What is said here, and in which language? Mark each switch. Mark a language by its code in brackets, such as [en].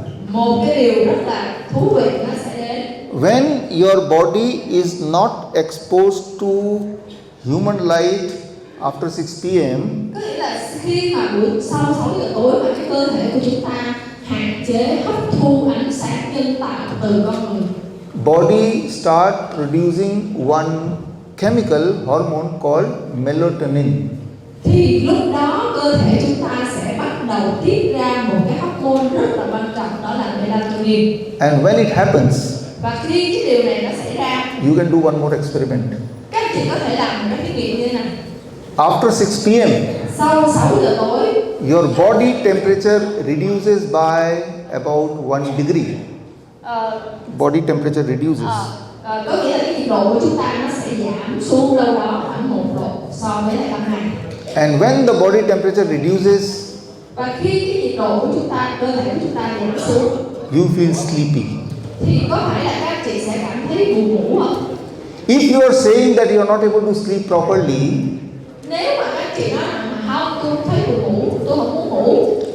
[vi] một cái điều rất là thú vị nó sẽ đến. [en] When your body is not exposed to human light after 6 p.m., [vi] Có nghĩa là khi mà sau 6 giờ tối mà cái cơ thể của chúng ta hạn chế hấp thu ánh sáng nhân tạo từ con người, [en] body start producing one chemical hormone called melatonin. [vi] thì lúc đó cơ thể chúng ta sẽ bắt đầu tiết ra một cái hormone rất là quan trọng, đó là melatonin. [en] And when it happens, [vi] Và khi cái điều này nó xảy ra, [en] you can do one more experiment. [vi] các anh chị có thể làm một cái thí nghiệm như thế này. [en] After 6 p.m., [vi] Sau 6 giờ tối, [en] your body temperature reduces by about 1 degree. Body temperature reduces. [vi] có nghĩa là cái nhiệt độ của chúng ta nó sẽ giảm xuống đâu đó khoảng 1 độ so với lại ban ngày. [en] And when the body temperature reduces, [vi] Và khi cái nhiệt độ của chúng ta, cơ thể của chúng ta giảm xuống, [en] you feel sleepy. [vi] thì có phải là các anh chị sẽ cảm thấy buồn ngủ không? [en] If you are saying that you are not able to sleep properly, [vi] Nếu mà các anh chị nói rằng mà không, tôi thấy buồn ngủ, tôi không muốn ngủ,